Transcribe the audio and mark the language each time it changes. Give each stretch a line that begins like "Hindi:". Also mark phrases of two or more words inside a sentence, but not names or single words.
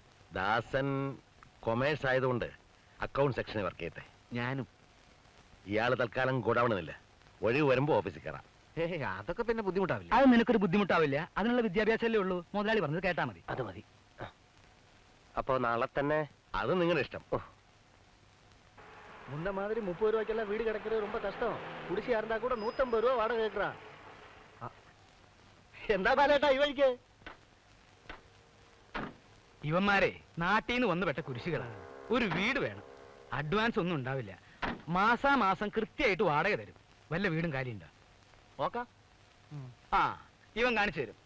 Malayalam: ദാസൻ കൊമേഴ്സ് ആയതുകൊണ്ട് അക്കൗണ്ട് സെക്ഷനിൽ വർക്ക് ചെയ്യട്ടെ. ഞാനും. ഇയാള് തൽക്കാലം ഗോഡൌണില്ല, ഒഴിവ് വരുമ്പോ ഓഫീസിൽ കയറാം. അതൊക്കെ പിന്നെ ബുദ്ധിമുട്ടാവില്ല. അത് നിനക്കൊരു ബുദ്ധിമുട്ടാവില്ല. അതിനുള്ള വിദ്യാഭ്യാസമല്ലേ ഉള്ളൂ. മുതലാളി പറഞ്ഞത് കേട്ടാ മതി. അത് മതി. അപ്പൊ നാളെ തന്നെ. അത് നിങ്ങളുടെ ഇഷ്ടം.
Tamil: முன்ன மாதிரி 30 ரூபாய்க்கெல்லாம் வீடு கிடைக்கிறது ரொம்ப கஷ்டம். குடிசையா இருந்தா கூட 150 ரூபா வாடகை கேட்கறான்.
Malayalam: എന്താ ബാലേട്ടാ ഈ വഴിക്ക്? ഇവന്മാരെ നാട്ടിൽ നിന്ന് വന്ന് പെട്ട കുരിശുകളാണ്. ഒരു വീട് വേണം, അഡ്വാൻസ് ഒന്നും ഉണ്ടാവില്ല. മാസാമാസം കൃത്യമായിട്ട് വാടക തരും. വല്ല വീടും കാര്യമുണ്ടോ? നോക്കാം. ആ, ഇവൻ കാണിച്ചു തരും.